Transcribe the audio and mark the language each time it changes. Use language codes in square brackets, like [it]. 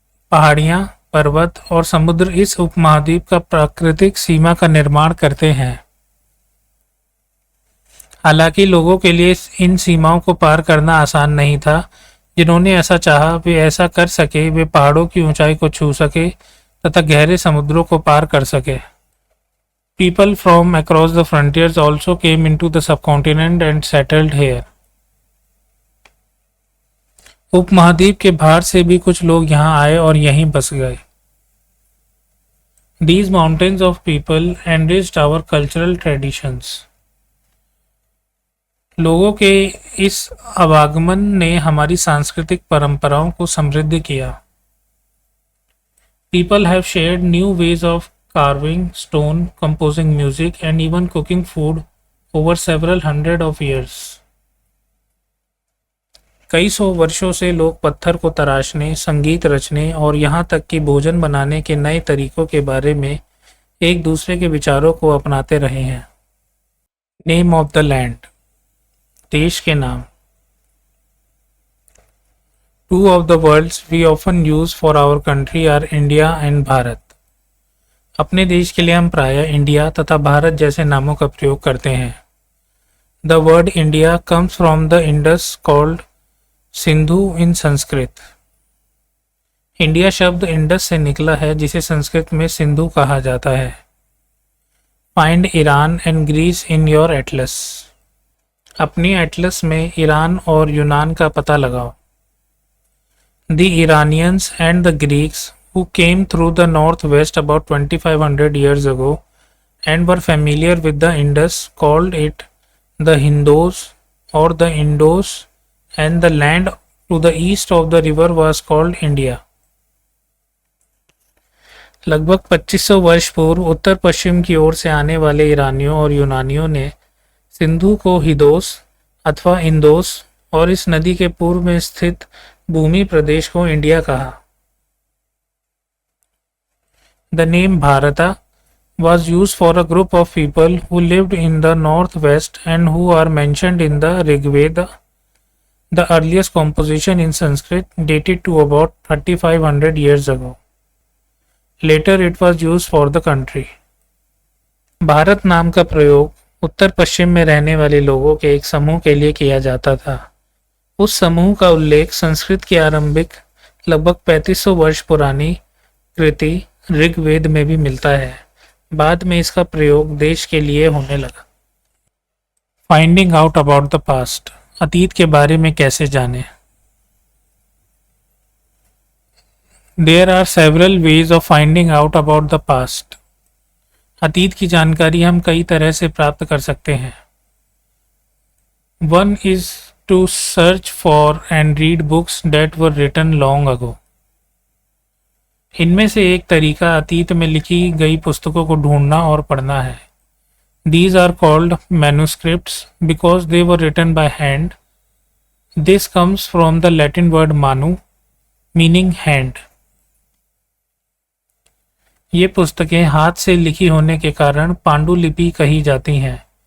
[hi] पहाड़ियाँ, पर्वत और समुद्र इस उपमहाद्वीप का प्राकृतिक सीमा का निर्माण करते हैं। हालांकि लोगों के लिए इन सीमाओं को पार करना आसान नहीं था। जिन्होंने ऐसा चाहा वे ऐसा कर सके, वे पहाड़ों की ऊंचाई को छू सके तथा गहरे समुद्रों को पार कर सके। [en] People from across the frontiers also came into the subcontinent and settled here. [hi] उपमहाद्वीप के बाहर से भी कुछ लोग यहाँ आए और यहीं बस गए। [en] These mountains of people enriched our cultural traditions. [hi] लोगों के इस आवागमन ने हमारी सांस्कृतिक परंपराओं को समृद्ध किया। [en] People have shared new ways of carving stone, composing music, and even cooking food over several hundred of years. [hi] कई सौ वर्षों से लोग पत्थर को तराशने, संगीत रचने और यहाँ तक कि भोजन बनाने के नए तरीकों के बारे में एक दूसरे के विचारों को अपनाते रहे हैं। [en] name of the land, [hi] देश के नाम। [en] Two of the words we often use for our country are India and Bharat. [hi] अपने देश के लिए हम प्रायः इंडिया तथा भारत जैसे नामों का प्रयोग करते हैं। [en] The word India comes from the Indus called Sindhu in Sanskrit. [hi] India शब्द इंडस से निकला है जिसे संस्कृत में सिंधु कहा जाता है। [en] Find Iran and Greece in your atlas। [hi] अपनी एटलस में ईरान और यूनान का पता लगाओ। [en] The Iranians and the Greeks who came through the northwest about 2500 years ago and were familiar with the Indus called it the Hindos or the Indos, and the land to the east of the river was called India. [hi] लगभग 2500 वर्ष पूर्व उत्तर पश्चिम की ओर से आने वाले ईरानियों और यूनानियों ने सिंधु को हिदोस अथवा इंदोस और इस नदी के पूर्व में स्थित भूमि प्रदेश को इंडिया कहा। [en] The name Bharata was used for a group of people who lived in the northwest and who are mentioned in the Rig Veda. The earliest composition in Sanskrit dated to about 3500 years ago. Later it was used for the country. [hi] Bharat नाम का प्रयोग उत्तर पश्चिम में रहने वाले लोगों के एक समूह के लिए किया जाता था। उस समूह का उल्लेख संस्कृत की आरंभिक लगभग 3500 वर्ष पुरानी कृति ऋग्वेद में भी मिलता है। बाद में इसका प्रयोग देश के लिए होने लगा। [en] finding out about the past, [hi] अतीत के बारे में कैसे जानें। [en] There are several ways of finding out about the past. [hi] अतीत की जानकारी हम कई तरह से प्राप्त कर सकते हैं। [en] One is to search for and read books that were written long ago. [hi] इनमें से एक तरीका अतीत में लिखी गई पुस्तकों को ढूंढना और पढ़ना है। [en] These are called manuscripts because they were written by hand. This comes from the Latin word manu, meaning hand. [hi] ये पुस्तकें हाथ से लिखी होने के कारण पांडुलिपि कही जाती हैं।